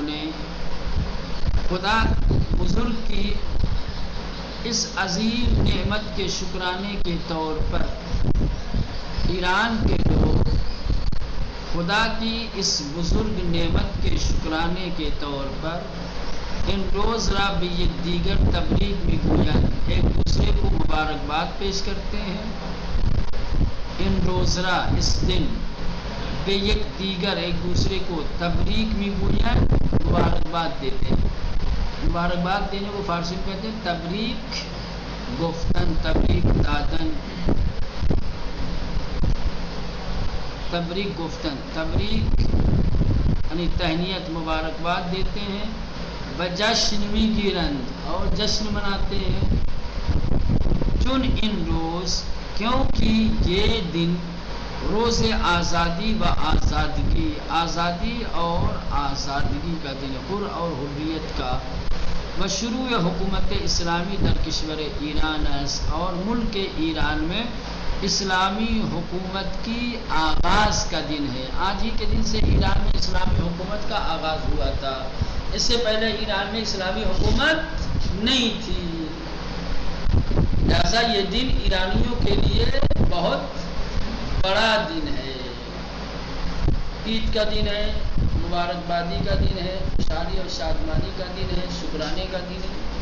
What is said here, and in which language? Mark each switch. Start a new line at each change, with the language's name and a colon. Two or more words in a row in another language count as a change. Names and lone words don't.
Urdu: نے خدا بزرگ کی اس عظیم نعمت کے شکرانے کے طور پر، ایران کے لوگ خدا کی اس بزرگ نعمت کے شکرانے کے طور پر
Persian: ان روز را بھی یک دیگر تبریک میں گویند،
Urdu: ایک دوسرے کو مبارکباد پیش کرتے ہیں۔
Persian: ان روز را،
Urdu: اس دن،
Persian: بے یک دیگر،
Urdu: ایک دوسرے کو
Persian: تبریک میں گویند،
Urdu: مبارکباد دیتے ہیں۔ مبارکباد دینے کو فارسی میں کہتے ہیں
Persian: تبریک گفتن، تبریک دادن، تبریک گفتن،
Urdu: تبریک یعنی تہنیت، مبارکباد دیتے ہیں۔
Persian: بجشن می گیرند،
Urdu: اور جشن مناتے ہیں۔
Persian: چون ان روز،
Urdu: کیونکہ یہ دن
Persian: روز آزادی و آزادگی،
Urdu: آزادی اور آزادگی کا دن، حر اور حریت کا،
Persian: و شروع حکومت اسلامی در کشور ایران است،
Urdu: اور ملک ایران میں اسلامی حکومت کی آغاز کا دن ہے۔ آج ہی کے دن سے ایران میں اسلامی حکومت کا آغاز ہوا تھا، اس سے پہلے ایران میں اسلامی حکومت نہیں تھی، لہذا یہ دن ایرانیوں کے لیے بہت بڑا دن ہے، عید کا دن ہے، مبارکبادی کا دن ہے، شادی اور شادمانی کا دن ہے، شکرانے کا دن ہے۔